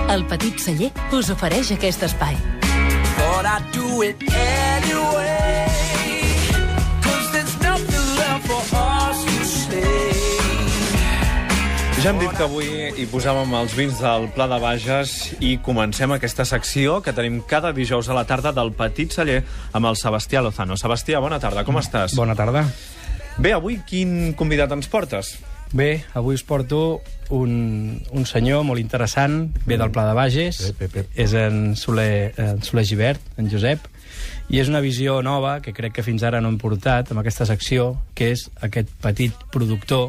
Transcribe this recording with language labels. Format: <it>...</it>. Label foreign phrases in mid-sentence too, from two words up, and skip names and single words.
<ca>Petit Celler us ofereix aquest espai.</ca> <en>Thought I'd do it anyway, 'cause there's nothing left for us to say.</en> <ca>Ja hem dit que avui hi posàvem els vins del Pla de Bages i comencem aquesta secció que tenim cada dijous a la tarda del Petit Celler amb el Sebastià Lozano. Sebastià, bona tarda, com estàs? Bona tarda. Bé, avui quin convidat ens portes? Bé, avui us porto un senyor molt interessant, ve del Pla de Bages, és en Soler Gibert, en Josep, i és una visió nova que crec que fins ara no hem portat amb aquesta secció, que és aquest petit productor.</ca>